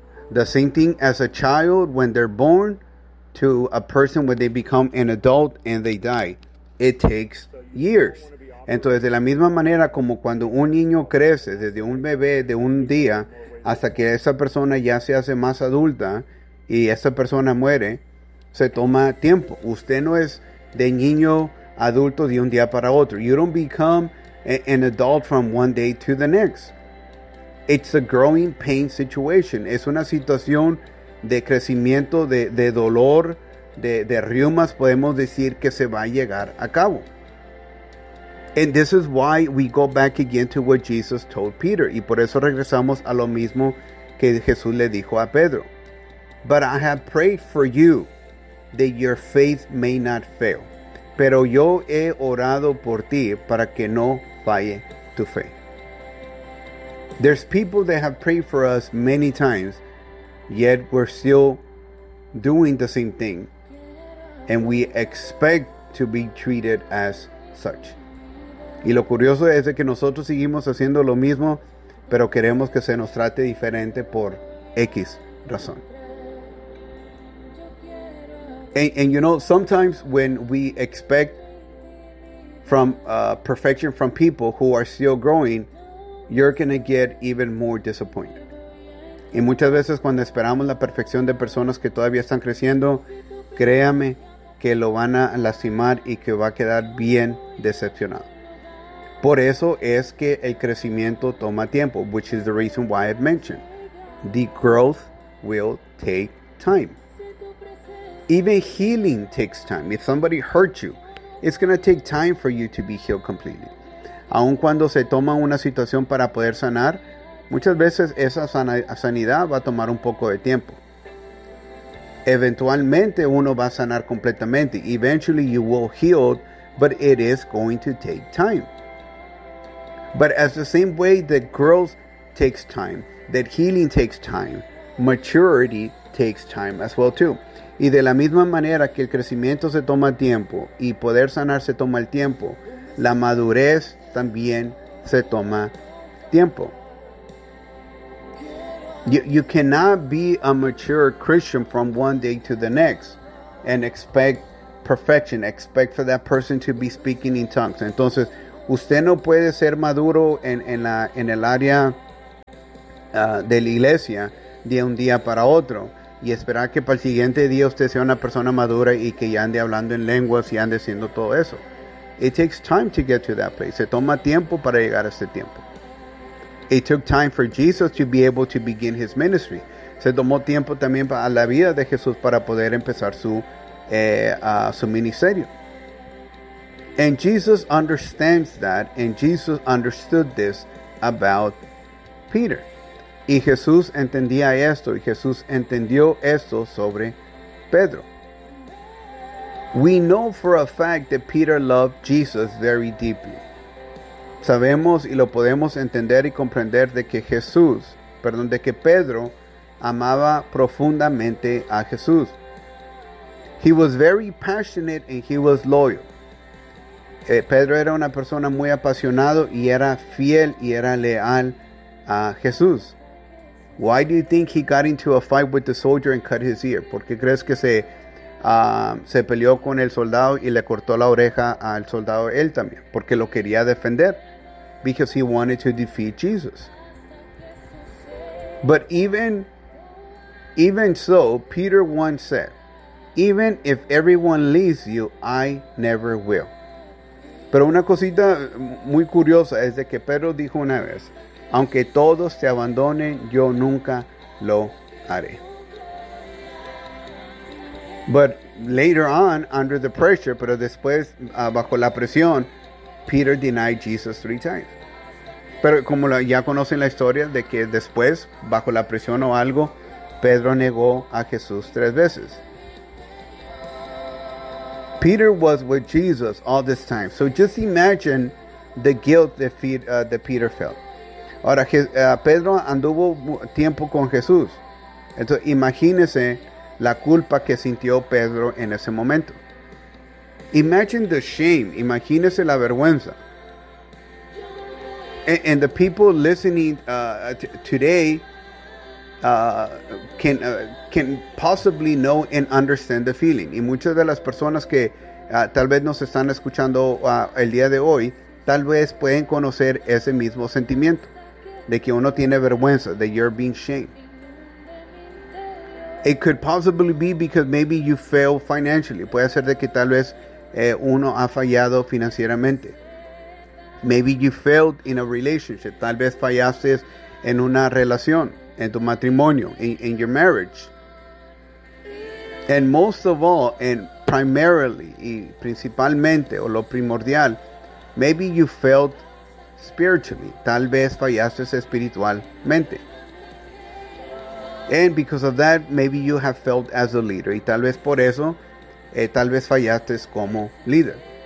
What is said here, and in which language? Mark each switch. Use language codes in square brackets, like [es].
[en] The same thing as a child when they're born to a person when they become an adult and they die. It takes years. [es] Entonces, de la misma manera como cuando un niño crece, desde un bebé de un día hasta que esa persona ya se hace más adulta y esa persona muere, se toma tiempo. Usted no es de niño adulto de un día para otro. [en] You don't become an adult from one day to the next. It's a growing pain situation. [es] Es una situación de crecimiento, de dolor, de riumas, podemos decir que se va a llegar a cabo. [en] And this is why we go back again to what Jesus told Peter. [es] Y por eso regresamos a lo mismo que Jesús le dijo a Pedro. [en] But I have prayed for you that your faith may not fail. [es] Pero yo he orado por ti para que no falle tu fe. [en] There's people that have prayed for us many times, yet we're still doing the same thing, and we expect to be treated as such. [es] Y lo curioso es de que nosotros seguimos haciendo lo mismo, pero queremos que se nos trate diferente por X razón. [en] And you know, sometimes when we expect from perfection from people who are still growing, you're going to get even more disappointed. [es] Y muchas veces cuando esperamos la perfección de personas que todavía están creciendo, créame que lo van a lastimar y que va a quedar bien decepcionado. Por eso es que el crecimiento toma tiempo, [en] which is the reason why I've mentioned. The growth will take time. Even healing takes time. If somebody hurt you, it's going to take time for you to be healed completely. [es] Aun cuando se toma una situación para poder sanar, muchas veces esa sanidad va a tomar un poco de tiempo. Eventualmente uno va a sanar completamente. [en] Eventually you will heal, but it is going to take time. But as the same way that growth takes time, that healing takes time, maturity takes time as well too. [es] Y de la misma manera que el crecimiento se toma tiempo y poder sanar se toma el tiempo, la madurez también se toma tiempo. [en] You cannot be a mature Christian from one day to the next and expect perfection, expect for that person to be speaking in tongues. [es] Entonces, usted no puede ser maduro en el área de la iglesia de un día para otro y esperar que para el siguiente día usted sea una persona madura y que ya ande hablando en lenguas y ande haciendo todo eso. [en] It takes time to get to that place. [es] Se toma tiempo para llegar a ese tiempo. [en] It took time for Jesus to be able to begin his ministry. [es] Se tomó tiempo también para la vida de Jesús para poder empezar su, su ministerio. [en] And Jesus understands that, and Jesus understood this about Peter. [es] Y Jesús entendía esto, y Jesús entendió esto sobre Pedro. [en] We know for a fact that Peter loved Jesus very deeply. [es] Sabemos y lo podemos entender y comprender de que Jesús, perdón, de que Pedro amaba profundamente a Jesús. [en] He was very passionate and he was loyal. [es] Pedro era una persona muy apasionado y era fiel y era leal a Jesús. [en] Why do you think he got into a fight with the soldier and cut his ear? [es] ¿Por qué crees que se peleó con el soldado y le cortó la oreja al soldado él también? Porque lo quería defender. [en] Because he wanted to defeat Jesus. But even so, Peter once said, even if everyone leaves you, I never will. [es] Pero una cosita muy curiosa es de que Pedro dijo una vez, aunque todos te abandonen, yo nunca lo haré. [en] But later on, under the pressure, [es] pero después bajo la presión, [en] Peter denied Jesus 3 times. [es] Pero como ya conocen la historia de que después, bajo la presión o algo, Pedro negó a Jesús 3 veces. [en] Peter was with Jesus all this time. So just imagine the guilt that Peter felt. [es] Ahora, Pedro anduvo tiempo con Jesús. Entonces, imagínese la culpa que sintió Pedro en ese momento. [en] Imagine the shame. [es] Imagínese la vergüenza. [en] And the people listening today can possibly know and understand the feeling. [es] Y muchas de las personas que tal vez nos están escuchando el día de hoy, tal vez pueden conocer ese mismo sentimiento, de que uno tiene vergüenza, [en] that you're being shamed. It could possibly be because maybe you failed financially. [es] Puede ser de que tal vez uno ha fallado financieramente. [en] Maybe you failed in a relationship. [es] Tal vez fallaste en una relación, en tu matrimonio, [en] in your marriage. And most of all, and primarily, [es] y principalmente, o lo primordial, [en] maybe you failed spiritually. [es] Tal vez fallaste espiritualmente. [en] And because of that, maybe you have failed as a leader. [es] Y tal vez por eso, tal vez fallaste como líder.